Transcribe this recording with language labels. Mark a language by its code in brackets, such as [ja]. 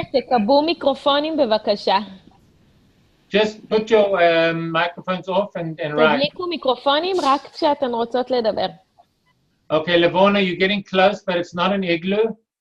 [he] תקבלו מיקרופונים בבקשה. [en] Just put your microphones off and write. [he] תדליקו מיקרופונים רק כשאתן רוצות לדבר. [en] Okay, Levona, you're getting close, but it's not an igloo.